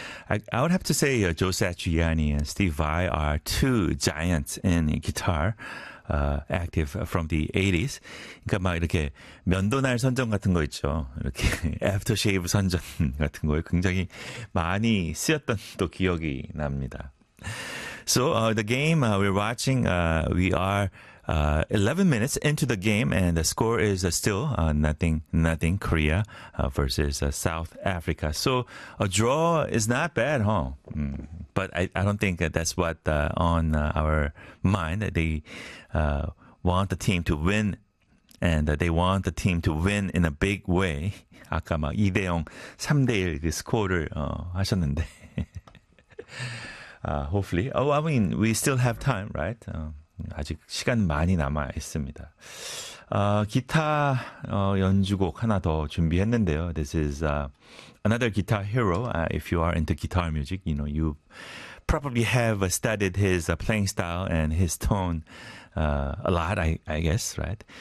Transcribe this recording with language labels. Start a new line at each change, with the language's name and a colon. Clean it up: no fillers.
English: I would have to say Joe Satriani and Steve Vai are two giants in guitar. Active from the 80s.
Korean: 그러니까 막 이렇게 면도날 선전 같은 거 있죠. 이렇게 애프터쉐이브 선전 같은 거에 굉장히 많이 쓰였던 또 기억이 납니다.
English: So the game we're watching, we are 11 minutes into the game and the score is still nothing, Korea versus South Africa. So a draw is not bad, huh? But I don't think that's what on our mind. They want the team to win, and they want the team to win in a big way.
Korean: 아까 막 2대 0, 3대 1 그 스코어를 하셨는데.
English: hopefully. Oh, I mean, we still have time, right?
Korean: 아직 시간 많이 남아 있습니다. 기타 연주곡 하나 더 준비했는데요.
English: This is another guitar hero. If you are into guitar music, you know, you probably have studied his playing style and his tone a lot, I guess, right?